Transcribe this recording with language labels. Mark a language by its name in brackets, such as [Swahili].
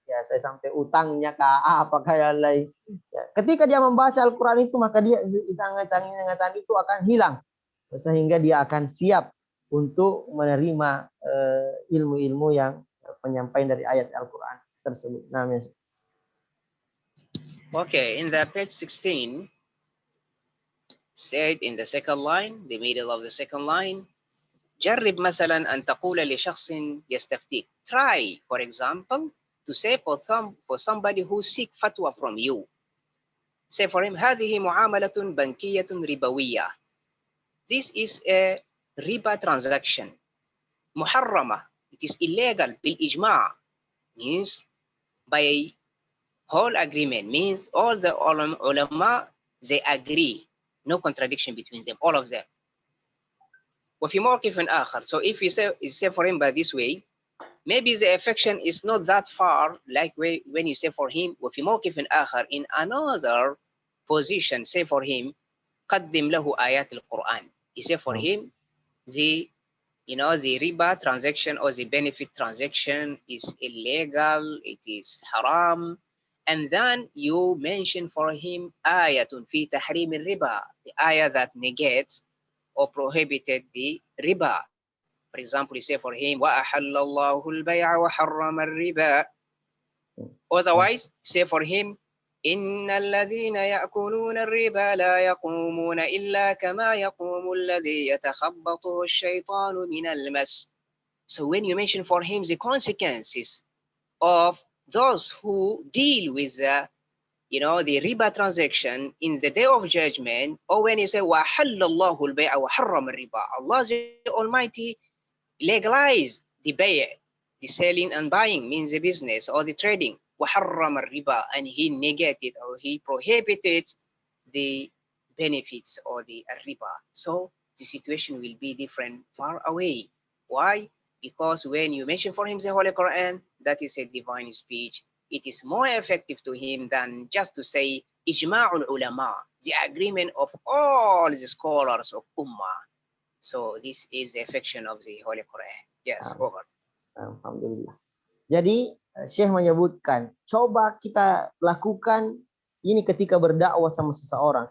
[Indonesian] Ya, saya sampai utangnya apakah yang lain. Ya, ketika dia membaca Al-Quran itu, maka dia ingatan itu akan hilang sehingga dia akan siap untuk menerima ilmu-ilmu yang penyampaian dari ayat Al-Quran tersebut. Nah, [English] Okay, in the page 16, said in the second line, the middle of the second line, [Arabic] جرب مثلا أن تقول لشخص يستفتيك. [English] Try, for example, to say for somebody who seek fatwa from you. Say for him, [Arabic] هذه معاملة بنكية ربوية. [English] This is a riba transaction. [Arabic] محرمة. [English] It is illegal بالإجماع. Means by whole agreement. Means all the ulama, they agree. No contradiction between them, all of them. [Arabic] وفي موقف آخر. [English] So if you say for him by this way, maybe the affection is not that far, like when you say for him, [Arabic] وفي موقف آخر, [English] in another position, say for him, [Arabic] قدم له آيات القرآن. [English] You say for him, the riba transaction or the benefit transaction is illegal, it is haram. And then you mention for him [Arabic] آية في تحريم الربا, [English] the ayah that negates or prohibited the riba. For example, you say for him, [Arabic] وَأَحَلَّ اللَّهُ الْبَيْعَ وَحَرَّمَ الرِّبَا. [English] Otherwise, say for him, [Arabic] إِنَّ الَّذِينَ يَأْكُلُونَ الرِّبَا لَا يَقُومُونَ إِلَّا كَمَا يَقُومُ الَّذِي يَتَخَبَّطُهُ الشَّيْطَانُ مِنَ الْمَسِّ. [English] So when you mention for him the consequences of those who deal with the riba transaction in the day of judgment, or when you say, [Arabic] وَحَلَّ اللَّهُ الْبَيْعَ وَحَرَّمَ الرِّبَا, [English] Allah the Almighty legalized the bay', the selling and buying, means the business or the trading, [Arabic] وَحَرَّمَ الرِّبَا, [English] and he negated or he prohibited the benefits or the riba. So the situation will be different far away. Why? Because when you mention for him the Holy Quran, that is a divine speech, it is more effective to him than just to say ijma'ul ulama, the agreement of all the scholars of ummah. So this is the affection of the Holy Quran. Yes, over. [Arabic] Alhamdulillah. [Indonesian] Jadi Syekh menyebutkan, coba kita lakukan ini ketika berdakwah sama seseorang.